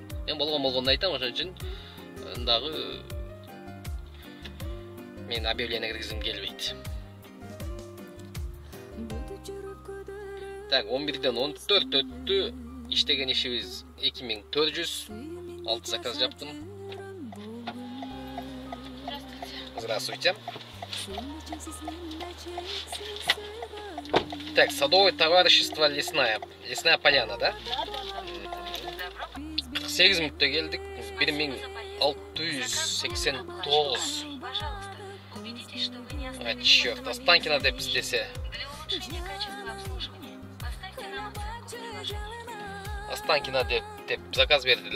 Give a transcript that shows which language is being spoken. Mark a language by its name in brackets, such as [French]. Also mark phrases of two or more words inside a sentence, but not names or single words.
[Kyrgyz] Мен болгон айтам, ошон үчүн дагы мен объявление киргизгим келбейт. Так, 11-ден 14 өттү. Иштеген ишибиз 2400. 6 заказ жаптым. [Russian] Здравствуйте. Так, садовое товарищество Лесная поляна, да? [Kyrgyz] 8 мүнөттө келдик. 1689. [Russian] А, черт, [Kyrgyz] Останкино деп издесе. Останкино деп заказ бердиле.